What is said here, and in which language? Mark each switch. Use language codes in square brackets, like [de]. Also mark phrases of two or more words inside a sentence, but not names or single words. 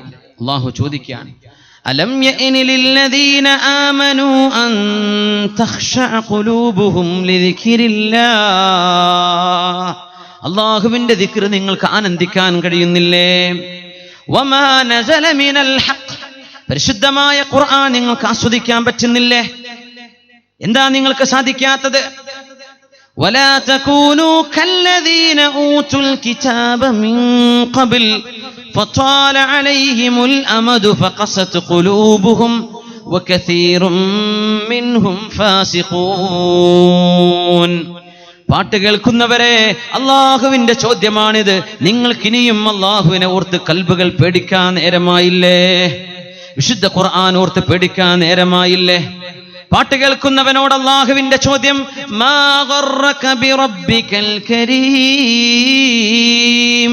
[ml] അള്ളാഹു ചോദിക്കുകയാണ്, [ar] ألم يأن للذين آمنوا أن تخشع قلوبهم لذكر الله. [ml] അള്ളാഹുവിന്റെ ദിക്ർ നിങ്ങൾക്ക് ആനന്ദിക്കാൻ കഴിയുന്നില്ലേ? [ar] وما نزل من الحق, [ml] പരിശുദ്ധമായ ഖുർആൻ നിങ്ങൾക്ക് ആസ്വദിക്കാൻ പറ്റുന്നില്ലേ? എന്താ നിങ്ങൾക്ക് സാധിക്കാത്തത്? [ar] ولا تكونوا كالذين اوتوا الكتاب من قبل فطال عليهم الامد فقست قلوبهم وكثير منهم فاسقون. [ml] പാട്ട് കേൾക്കുന്നവരെ, അള്ളാഹുവിന്റെ ചോദ്യമാണിത്. നിങ്ങൾക്കിനിയും അള്ളാഹുവിനെ ഓർത്ത് കൽബുകൾ പേടിക്കാൻ നേരമായില്ലേ? വിശുദ്ധ ഖുർആൻ ഓർത്ത് പേടിക്കാൻ നേരമായില്ലേ? പാട്ട് കേൾക്കുന്നവനോട് അല്ലാഹുവിന്റെ ചോദ്യം, [ar] ما غرك بربك الكريم.